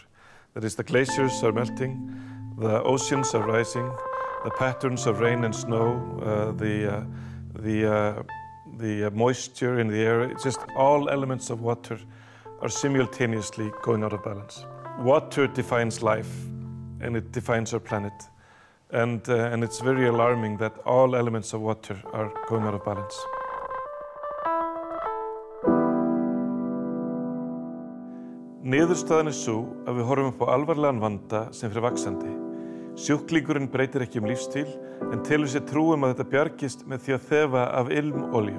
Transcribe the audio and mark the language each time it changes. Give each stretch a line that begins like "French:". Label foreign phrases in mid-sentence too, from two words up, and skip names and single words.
English: That is, the glaciers are melting, the oceans are rising, the patterns of rain and snow, the moisture in the air, it's just all elements of water are simultaneously going out of balance. Water defines life, and it defines our planet. And it's very alarming that all elements of water are going out of balance.
Icelandic: Niðurstaðan er sú að við horfum upp á alvarlegan vanda sem fer vaxandi. Sjúklingurinn breytir ekki lífsstíl en telur sér trú að þetta bjargist með því að þefa af ilmoljum.